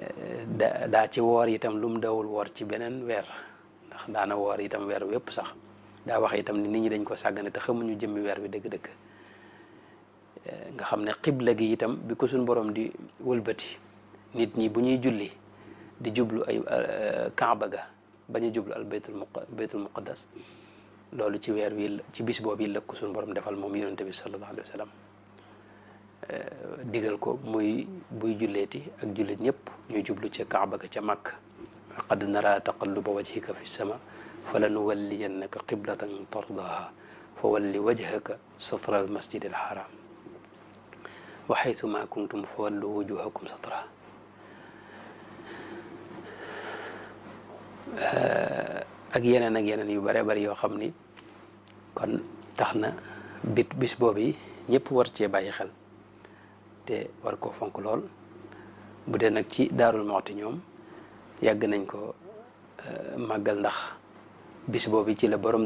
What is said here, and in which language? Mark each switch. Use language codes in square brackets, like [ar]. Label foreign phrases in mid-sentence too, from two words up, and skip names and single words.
[wo] daa ci woor itam lu mu dawul woor ci beneen weer ndax daana woor itam weer wi yëpp sax daa wax itam ni nit ñi dañ ko sàggane te xamuñu jëmmi weer bi dëgg-dëgg nga xam ne xibla gi itam bi ko suñ borom di wëlbati nit ñi bu ñuy julli di jublu ay kaaba ga bañ a jublu al baytul muqaddas loolu ci weer wi ci bis boobu la ko suñ borom defal moom yonente bi [ar] صلى الله عليه وسلم [wo] digal ko muy buy julleeti ak jullit ñëpp ñuy jublu ca kaaba ga ca Makka [ar] قد نرى تقلب وجهك في السماء فلنولينك قبلة ترضاها فول وجهك شطر المسجد الحرام وحيث ما كنتم فولوا وجوهكم شطر [wo] ak yeneen yu bare bari yoo xam ni kon tax na bis boobu yi ñëpp war cee bàyyi xel te war koo fonk lool bu dee nag ci Daarul Muxti ñoom yàgg nañ ko màggal ndax bis boobu ci la borom